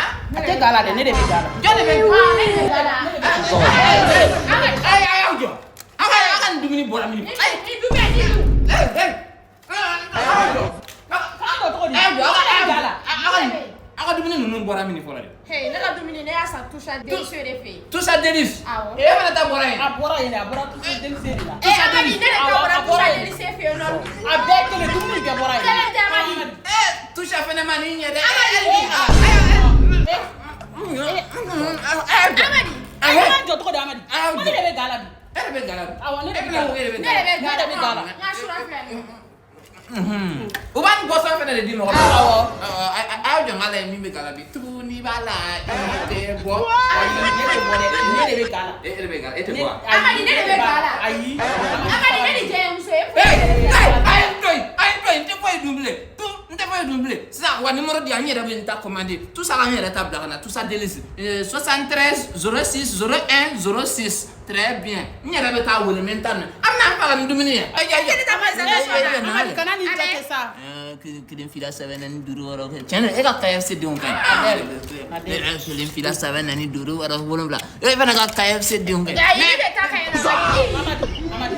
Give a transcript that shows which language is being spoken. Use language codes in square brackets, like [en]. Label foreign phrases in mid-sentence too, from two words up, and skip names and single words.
[bm] Ate gala de ne de be gala. Jole be. Ay yo. Akan dumuni bora mini. Ay Aka dumuni nunu bora mini fora de. Hey, ne ka dumuni ne ya sa touche à délice de fe. Touche à délice. E fana ta bora yen. A bora touche à délice de la. Amadi ne ka bora touche à délice fe non. A bɛɛ kelen dumuni kɛ bora yen. Amadi. Touche à fana mani ɲɛ dɛ. Amadi. Ayi jɔ tɔgɔ de Amadi. Ko ne de bɛ gala bi. E de bɛ gala bi. Awɔ ne de bɛ gala. Ne de bɛ gala. Ŋa sura filɛ nin. U b'a ni boisson fana de di mɔgɔ ma. Awɔ. Aw jɔ ŋa lajɛ min bɛ gala bi. Tuguni b'a la i tɛ bɔ. Ayi ne tɛ bɔ dɛ. Ne de bɛ gala. E de bɛ gala. E tɛ bɔ wa. Amadi ne de bɛ gala. Ayi. Amadi ne de jɛ muso ye. A ye n to yen n tɛ foyi dun bilen. N tɛ foyi dun bilen. Sisan wa numéro di yan n yɛrɛ bɛ n ta commandé. [fr] Tout ça [bm] n yɛrɛ ta bila ka na. [fr] Tout ça délice. 73 06 01 06. Très bien. [bm] N yɛrɛ bɛ taa wele n ta na. A bɛna n faga ni dumuni ye. Amadi kana nin jate sa. Kelen fila saba naani duuru wɔɔrɔ tiɲɛ na e ka KFC denw ka ɲi. Kelen fila saba naani duuru wɔɔrɔ wolonwula e fana ka KFC denw ka ɲi. Ayi ne de ta ka ɲi.